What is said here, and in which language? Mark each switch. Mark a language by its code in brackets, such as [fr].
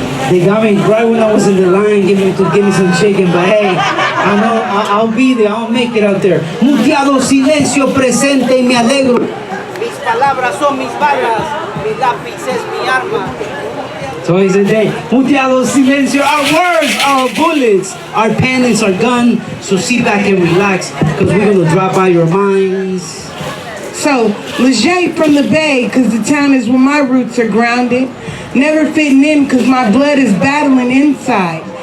[en] They got me right when I was in the line give me some chicken, but hey, I know I'll be there, I'll make it out there. [es] Muteado silencio presente y me alegro. Mis palabras son mis balas, mi lápiz es mi arma. [en] So he said, hey, [es] muteado silencio, [en] our words are our bullets, our pen is our gun, so sit back and relax, because we're gonna drop out your minds. So, Leger from the Bay, cause the town is where my roots are grounded. Never fitting in, cause my blood is battling inside.